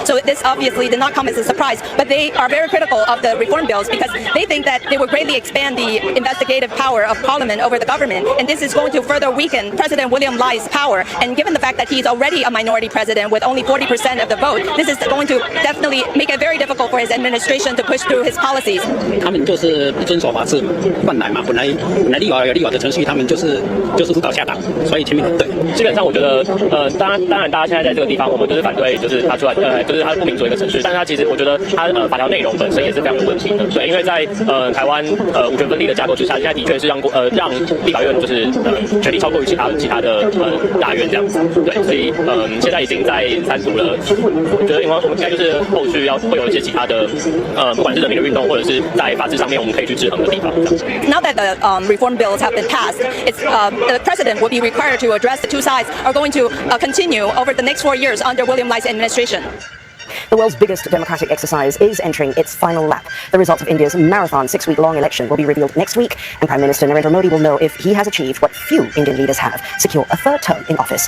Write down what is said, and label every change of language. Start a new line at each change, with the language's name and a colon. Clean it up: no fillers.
English: So this obviously did not come as a surprise, but they are very critical of the reform bills because they think that they will greatly expand the investigative power of parliament over the government. And this is going to further weaken President William Lai power, and given the fact that he's already a minority president with only 40% of the vote, this is going to definitely make it very difficult for his administration to push through his policies.
Chinese: 他们就是不遵守法治惯来嘛，本来立法的程序，他们就是胡搞瞎打，所以前面对。基本上我觉得，当然大家现在在这个地方，我们就是反对，就是他出来，就是他不民主的一个程序，但是他其实我觉得他法条内容本身也是非常有问题的，对，因为在台湾五权分立的架构之下，现在的确是让立法院就是权力超过于其他的大院这样子，对，所以现在已经在3读了，我觉得我们应该就是后续会有一些其他的不管是人民的运动，或者是在法治上面我们可以去制衡的地方。
English: Now that the reform bills have been passed, the president will be required to address the two sides are going to continue over the next 4 years under William Lai's administration. The world's biggest democratic exercise is entering its final lap. The results of India's marathon 6-week-long election will be revealed next week, and Prime Minister Narendra Modi will know if he has achieved what few Indian leaders have, secure a 3rd term in office.